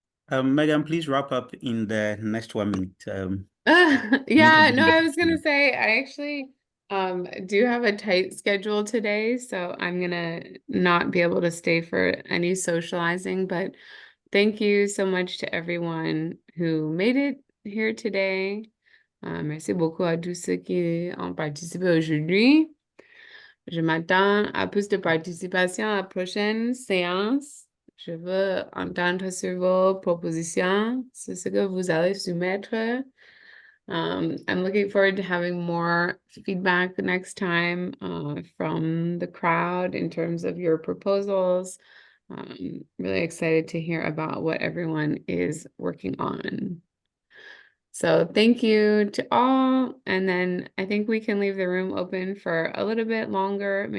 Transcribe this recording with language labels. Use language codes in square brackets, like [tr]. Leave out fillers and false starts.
[en] Megan, please wrap up in the next 1 minute. Yeah, no, I was gonna say I actually do have a tight schedule today, so I'm gonna not be able to stay for any socializing, but thank you so much to everyone who made it here today. [fr] Merci beaucoup à tous ceux qui ont participé aujourd'hui. Je m'attends à plus de participation à la prochaine séance. Je veux entendre sur vos propositions, sur ce que vous allez soumettre. [en] I'm looking forward to having more feedback next time from the crowd in terms of your proposals. Really excited to hear about what everyone is working on. So thank you to all. And then I think we can leave the room open for a little bit longer.